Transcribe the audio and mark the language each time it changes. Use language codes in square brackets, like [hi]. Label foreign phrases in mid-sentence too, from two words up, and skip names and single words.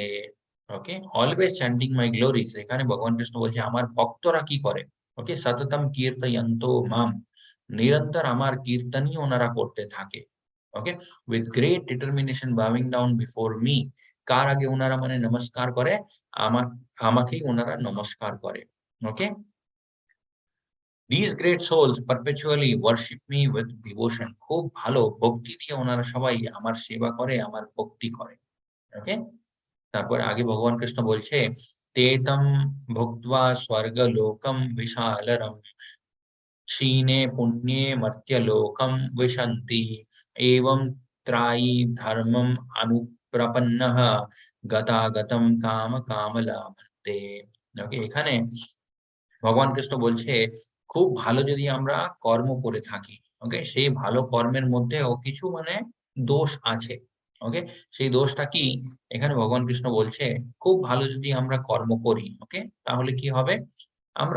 [bn] ওকে, [en] always chanting my glories, [bn] এখানে ভগবান কৃষ্ণ বলছে আমার ভক্তরা কি করে। ওকে, [sa] সততম কীর্তয়ন্তো মাম, [bn] নিরন্তর আমার কীর্তনই ওনারা করতে থাকে। ওকে, [en] with great determination bowing down before me, [bn] কার আগে ওনারা মানে নমস্কার করে? আমাকেই ওনারা নমস্কার করে। ওকে, [en] These great souls perpetually worship me with devotion, [bn] খুব ভালো ভক্তি দিয়ে ওনারা সবাই আমার সেবা করে, আমার ভক্তি করে। ওকে, তারপর আগে ভগবান কৃষ্ণ বলছে [sa] তেতম ভুক্ত্বা স্বর্গলোকম বিশালরম क्षीणे पुण्ये मर्त्यलोकं विशन्ति एवं त्रायी धर्मम् अनुप्रपन्नः गतागतं काम कामलाभन्ते। [bn] ওকে, এখানে ভগবান কৃষ্ণ বলছে খুব ভালো যদি আমরা কর্ম করে থাকি, ওকে, সেই ভালো কর্মের মধ্যেও কিছু মানে দোষ আছে। ওকে, সেই দোষটা কি? এখানে ভগবান কৃষ্ণ বলছে খুব ভালো যদি আমরা কর্ম করি, ওকে, তাহলে কি হবে?